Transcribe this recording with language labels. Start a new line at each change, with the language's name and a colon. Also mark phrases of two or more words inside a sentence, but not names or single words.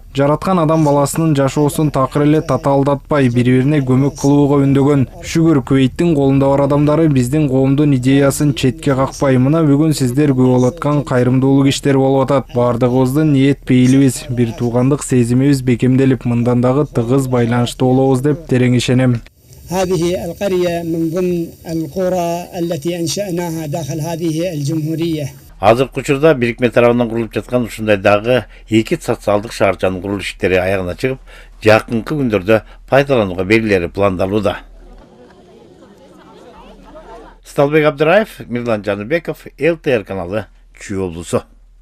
Kyrgyz: Жараткан адам баласынын жашоосун такыр эле татаалдатпай, бири-бирине көмөк кылууга үндөгөн. Шүгүр, Кувейттин колунда бар адамдары биздин коомдун идеясын четке какпай, мына бүгүн сиздер күбө болуп аткан кайрымдуулук иштер болуп атат. Бардыгыбыздын ниет пейилибиз, бир туугандык сезимибиз бекемделип, мындан дагы тыгыз байланышты болобуз деп терең ишенем.
Arabic: هذه القرية من ضمن القرى التي أنشأناها داخل هذه الجمهورية.
Kyrgyz: Азыркы учурда бирикме тарабынан курулуп жаткан ушундай дагы 2 социалдык шаарчанын курулуш иштери аягына чыгып, жакынкы күндөрдө пайдаланууга берилери пландалууда. Сталбек Абдыраев, Мирлан Жаныбеков, ЛТР каналы, Чүй облусу.